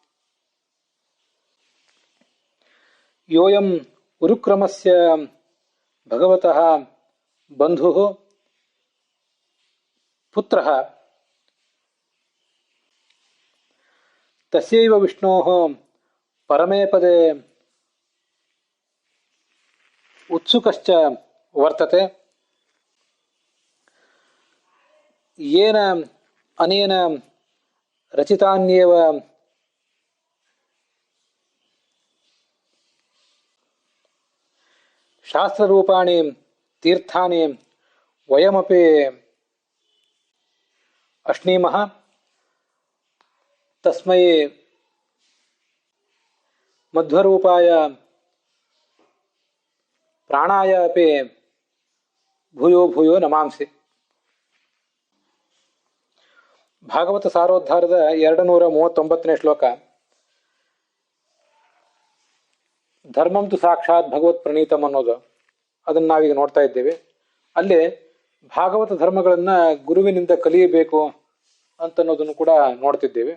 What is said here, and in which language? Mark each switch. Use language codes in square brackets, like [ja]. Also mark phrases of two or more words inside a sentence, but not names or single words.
[sa] ಯೋಯಂ ಉರುಕ್ರಮಸ್ಯ ಭಗವತಃ ಬಂಧುಃ ಪುತ್ರಃ ತಸ್ಯೈವ ವಿಷ್ಣೋಃ ಪರಮೇ ಪದೇ ಉತ್ಸುಕಶ್ಚ ವರ್ತತೆ. ಯೇನ ಅನೇನ ರಚಿತಾನ್ಯೇವ ಶಾಸ್ತ್ರರೂಪಾಣಿ ತೀರ್ಥಾನಿ ವಯಮಪಿ ಅಶ್ನೀಮಃ ತಸ್ಮೈ ಮಧ್ವರೂಪಾಯ ಪ್ರಾಣಾಯ ಅಪಿ ಭೂಯೋ ಭೂಯೋ ನಮಾಂಸಿ. [kn] ಭಾಗವತ ಸಾರೋದ್ಧಾರದ 239ನೇ ಶ್ಲೋಕ. [sa] ಧರ್ಮಂತು ಸಾಕ್ಷಾತ್ ಭಗವತ್ ಪ್ರಣೀತಂ [kn] ಅನ್ನೋದು ಅದನ್ನು ನಾವೀಗ ನೋಡ್ತಾ ಇದ್ದೇವೆ. ಅಲ್ಲಿ ಭಾಗವತ ಧರ್ಮಗಳನ್ನು ಗುರುವಿನಿಂದ ಕಲಿಯಬೇಕು ಅಂತನ್ನೋದನ್ನು ಕೂಡ ನೋಡ್ತಿದ್ದೇವೆ.